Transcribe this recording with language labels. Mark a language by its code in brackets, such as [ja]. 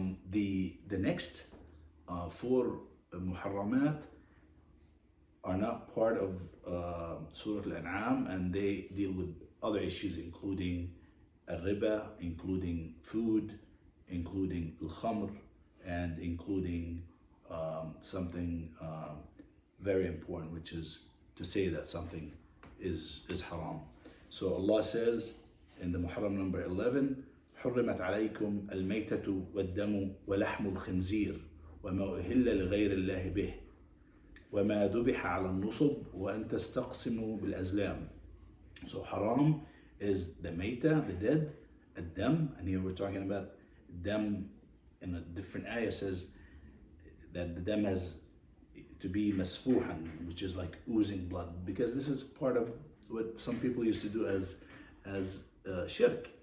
[en] The next four muharramat are not part of Surah Al-An'am, and they deal with other issues, including al-riba, including food, including al-khamr, and including something very important, which is to say that something is haram. So Allah says in the Muharram number 11, [ar] حرمت عليكم الميتة والدم ولحم الخنزير وما أهل لغير الله به وما ذبح على النصب وأن تستقسموا بالأزلام. [en] So haram is the mayta, the dead, الدم, and here we're talking about dam in a different ayah says that the dam has to be masfuhan, which is like oozing blood, because this is part of what some people used to do as shirk.